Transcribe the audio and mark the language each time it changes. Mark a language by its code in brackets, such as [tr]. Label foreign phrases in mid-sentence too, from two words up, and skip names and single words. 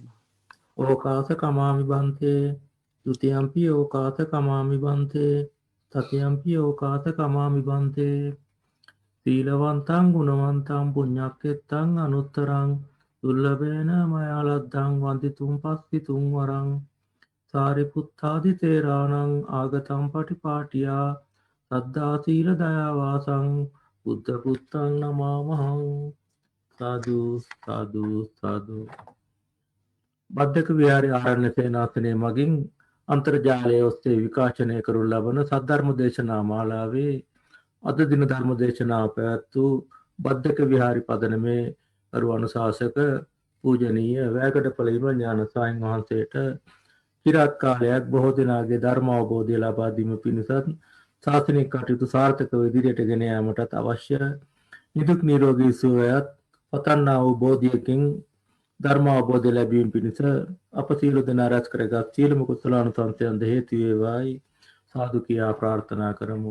[pi] ඕකාස කමාමි බන්තේ ဒ ුතියම්පි ඕකාස කමාමි බන්තේ තතියම්පි ඕකාස කමාමි බන්තේ සීලවන්තං ගුණවන්තං පුඤ්ඤක්ඛෙත්තං අනුත්තරං දුර්ලභේන මයාලද්දං වන්දිතුම් පස්සිතුම් වරං සාරිපුත්තාදි තේරාණං ආගතම් පටිපාටියා සද්ධා සීල දයාවාසං බුද්ධ පුත්තං නමාමහං. සාදු සාදු සාදු. [si] බද්දක විහාරයේ ආරණ්‍ය සේනාසනයේ මගින් අන්තර්ජාලය ඔස්සේ විකාශනය කරනු ලබන සද්ධර්ම දේශනා මාලාවේ අද දින ධර්ම දේශනාව පැවැත් වූ බද්දක විහාරි පදනමේ අරු අනුශාසක පූජනීය වැයකඩපළ ඥාන සාහින් වහන්සේට চিරාත් කාලයක් බොහෝ දෙනාගේ ධර්ම අවබෝධය ලබා දීම පිණිසත් ශාසනික කටයුතු සාර්ථකව ඉදිරියට ගෙන යාමටත් අවශ්‍ය නිදුක් නිරෝගී සුවයත් පතන්නා වූ බෝධියකින් ධර්ම අවබෝධය ලැබීම පිණිස අප සියලු දෙනා රැස් කරගත් සියලුම කුසලානුසංසයන්ද හේතු වේවායි සාදු කියා ප්‍රාර්ථනා කරමු.